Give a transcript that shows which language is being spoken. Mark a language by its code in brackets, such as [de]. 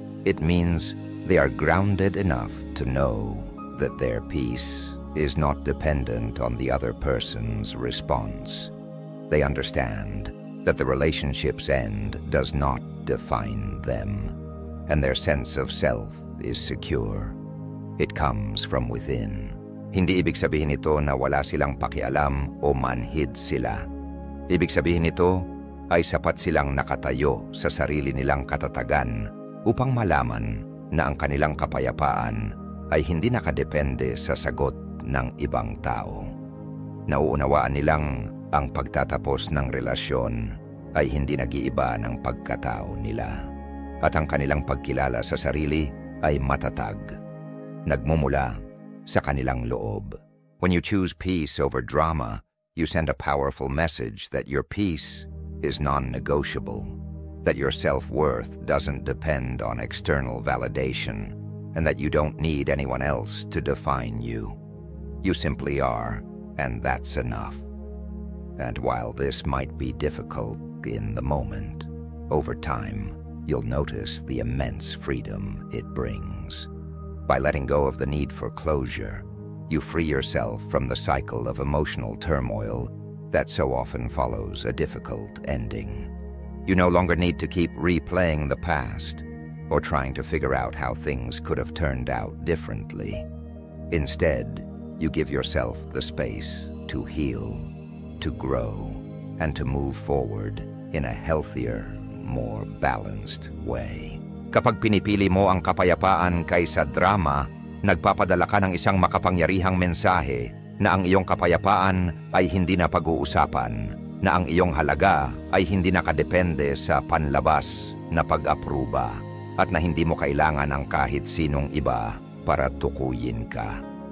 [en] It means they are grounded enough to know that their peace is not dependent on the other person's response. They understand that the relationship's end does not define them, and their sense of self is secure. It comes from within. [tl] Hindi ibig sabihin ito na wala silang pakialam o manhid sila. Ibig sabihin nito ay sapat silang nakatayo sa sarili nilang katatagan upang malaman na ang kanilang kapayapaan ay hindi nakadepende sa sagot ng ibang tao. Nauunawaan nilang ang pagtatapos ng relasyon ay hindi nag-iiba ng pagkatao nila, at ang kanilang pagkilala sa sarili ay matatag, nagmumula sa kanilang loob. [en] When you choose peace over drama, you send a powerful message that your peace is non-negotiable, that your self-worth doesn't depend on external validation, and that you don't need anyone else to define you. You simply are, and that's enough. And while this might be difficult in the moment, over time, you'll notice the immense freedom it brings. By letting go of the need for closure, you free yourself from the cycle of emotional turmoil that so often follows a difficult ending. You no longer need to keep replaying the past. or trying to figure out how things could have turned out differently. Instead, you give yourself the space to heal, to grow, and to move forward in a healthier, more balanced way. [tl] Kapag pinipili mo ang kapayapaan kaysa drama, nagpapadala ka ng isang makapangyarihang mensahe na ang iyong kapayapaan ay hindi na pag-uusapan, na ang iyong halaga ay hindi nakadepende sa panlabas na pag-apruba, at na hindi mo kailangan ng kahit sinong iba para tukuyin ka.